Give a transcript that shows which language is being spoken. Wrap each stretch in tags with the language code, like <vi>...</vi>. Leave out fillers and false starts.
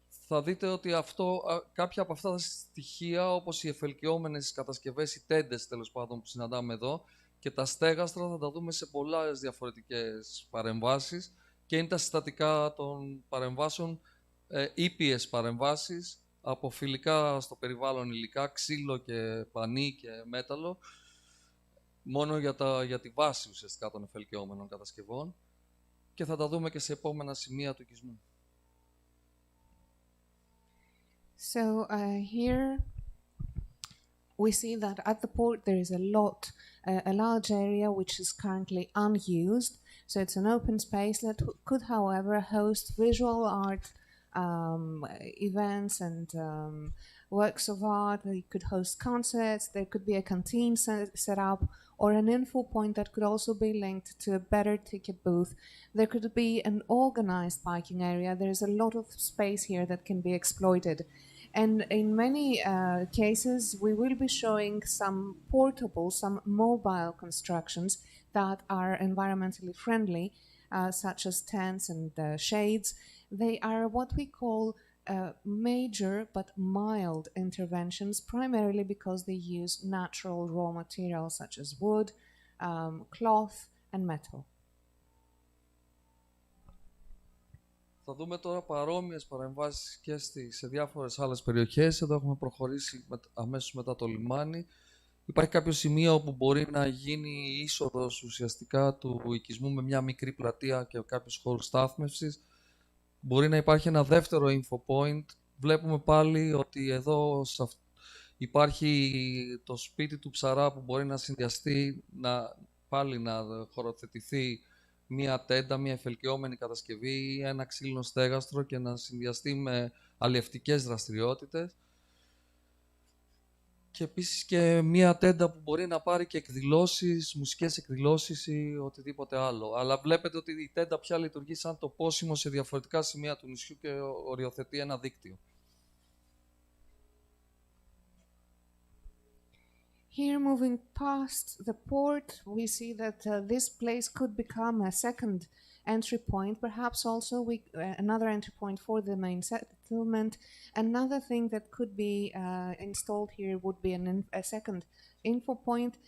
<el>Θα δείτε ότι κάποια από αυτά τα στοιχεία, όπως οι εφελκυόμενες κατασκευές, οι τέντες τέλος πάντων που συναντάμε εδώ, και τα στέγαστρα θα τα δούμε σε πολλές διαφορετικές παρεμβάσεις και είναι τα συστατικά των παρεμβάσεων, ήπιες παρεμβάσεις, από φιλικά στο περιβάλλον υλικά, ξύλο και πανί και μέταλλο, μόνο για τη βάση ουσιαστικά των εφελκυόμενων κατασκευών, και θα τα δούμε και σε επόμενα σημεία του οικισμού.</el> <en>So here we see that at the port there is a large area which is currently unused. So it's an open space that could, however, host visual art events and works of art. It could host concerts. There could be a canteen set up, or an info point that could also be linked to a better ticket booth. There could be an organized biking area. There's a lot of space here that can be exploited. And in many cases, we will be showing some portable, some mobile constructions that are environmentally friendly, such as tents and shades. They are what we call major but mild interventions, primarily because they use natural raw materials such as wood, cloth, and metal.</en> <el>Θα δούμε τώρα παρόμοιες παρεμβάσεις και σε διάφορες άλλες περιοχές. Εδώ έχουμε προχωρήσει αμέσως μετά το λιμάνι. Υπάρχει κάποιο σημείο όπου μπορεί να γίνει η είσοδος ουσιαστικά του οικισμού με μια μικρή πλατεία και κάποιους χώρους στάθμευσης. Μπορεί να υπάρχει ένα δεύτερο info point. Βλέπουμε πάλι ότι εδώ υπάρχει το σπίτι του ψαρά που μπορεί να συνδυαστεί, πάλι να χωροθετηθεί μία τέντα, μία εφελκυόμενη κατασκευή ή ένα ξύλινο στέγαστρο και να συνδυαστεί με αλλιευτικές δραστηριότητες. Και επίσης και μία τέντα που μπορεί να πάρει και εκδηλώσεις, μουσικές εκδηλώσεις ή οτιδήποτε άλλο. Αλλά βλέπετε ότι η τέντα πια λειτουργεί σαν το πόσιμο σε διαφορετικά σημεία του νησιού και οριοθετεί ένα δίκτυο.</el> <en>Here, moving past the port, we see that this place could become a second entry point, perhaps also another entry point for the main settlement. Another thing that could be installed here would be a second info point.</en>